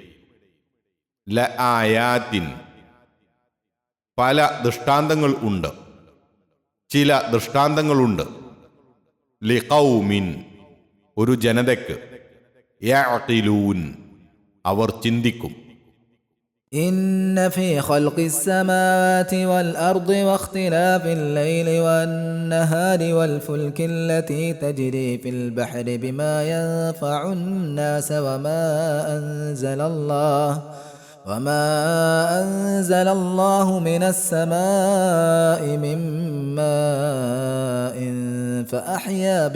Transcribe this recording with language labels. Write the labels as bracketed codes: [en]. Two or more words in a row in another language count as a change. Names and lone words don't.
[ml] ലആയാത്തിൻ, പല ദൃഷ്ടാന്തങ്ങൾ ഉണ്ട്, ചില ദൃഷ്ടാന്തങ്ങളുണ്ട്, ലിഖൗമിൻ, ഒരു ജനതയ്ക്ക്, യഅഖിലൂൻ, അവർ ചിന്തിക്കും. [ar] إن في خلق السماوات والأرض واختلاف الليل والنهار والفلك التي تجري في البحر بما ينفع الناس وما أنزل الله من السماء من ماء فأحيا